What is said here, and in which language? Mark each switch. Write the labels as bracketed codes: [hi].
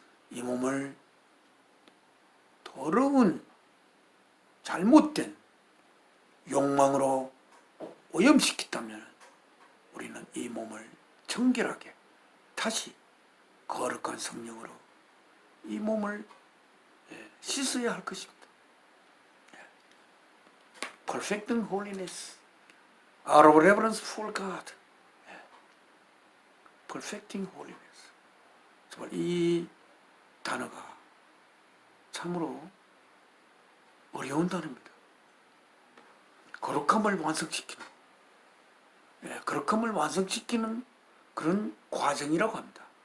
[ko] 이 몸을 더러운 잘못된 욕망으로 오염시켰다면 우리는 이 몸을 정결하게 다시 거룩한 성령으로 이 몸을 씻어야 할 것입니다. [en] Perfecting holiness out of reverence for God. Perfecting holiness. [ko] 정말 이 단어가 참으로 어려운 단어입니다. 거룩함을 완성시키는, 거룩함을 완성시키는 그런 과정이라고 합니다.